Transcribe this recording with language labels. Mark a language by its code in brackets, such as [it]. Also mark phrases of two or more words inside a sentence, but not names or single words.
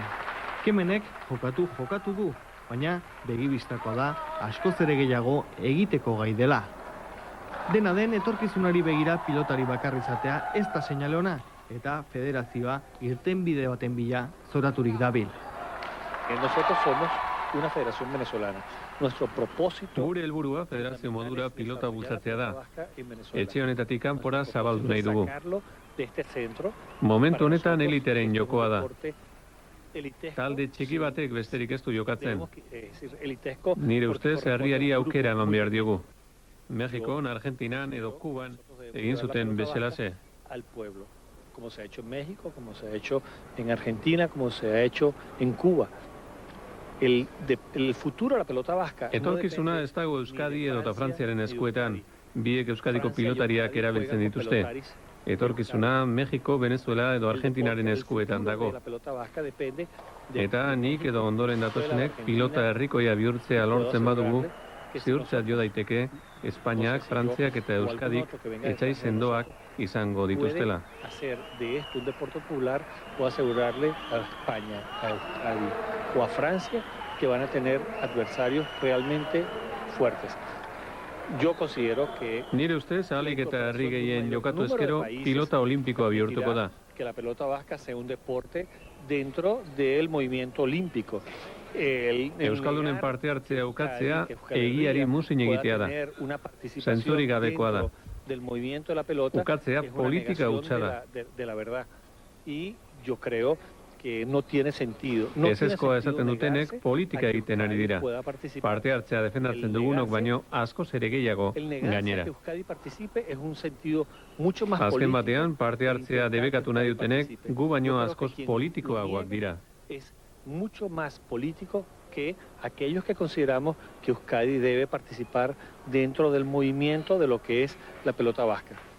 [eu] Kemenek jokatu du, baina begibistakoa da askoz ere gehiago egiteko gai dela. Dena den, etorkizunari begira pilotari bakarri izatea ez da seinale ona, eta federazioa irtenbide baten bila zoraturik dabil. [es] Nosotros somos una federación venezolana. Nuestro propósito... [eu] Gure helburua federazio modura pilota bultzatzea da. Etxe honetatik kanpora zabaldu nahi dugu. Momentu honetan elitearen jokoa da. Talde txiki batek besterik ez du jokatzen. Nire ustez herriari aukera eman behar diogu. Mexikon, Argentinan edo Kuban egin zuten bezalaxe. [es] Al pueblo, como se ha hecho en México, como se ha hecho en Argentina, como se ha hecho en Cuba. El futuro de la pelota vasca... [eu] Etorkizuna ez dago Euskadi edota Frantziaren eskuetan, biek Euskadiko pilotariak erabiltzen dituzte. Etorkizuna Mexiko, Venezuela edo Argentinaren eskuetan dago. Eta nik edo ondoren datozenek pilota herrikoia bihurtzea lortzen badugu, ziurtzat jo daiteke Espainiak, Frantziak eta Euskadik etxai sendoak izango dituztela. [es] Hacer de esto un deporte popular o asegurarle a España, a Euskadi o a Francia que van a tener adversarios realmente fuertes. Yo considero que... [eu] Nire ustez, ahalik eta herri gehien jokatu ezkero, pilota olimpikoa bihurtuko da. [es] Que la pelota vasca sea un deporte dentro del movimiento olímpico. [eu] Euskaldunen parte hartzea ukatzea egiari muzin egitea da. Zentzurik gabekoa da. Ukatzea politika hutsa da. [es] Y yo creo que no tiene sentido. [eu] Ezezkoa esaten dutenek politika egiten ari dira. Parte hartzea defendatzen dugunok baino askoz ere gehiago gainera. Azken batean parte hartzea debekatu nahi dutenek gu baino askoz politikoagoak dira. [es] Es mucho más político que aquellos que consideramos que Euskadi debe participar dentro del movimiento de lo que es la pelota vasca.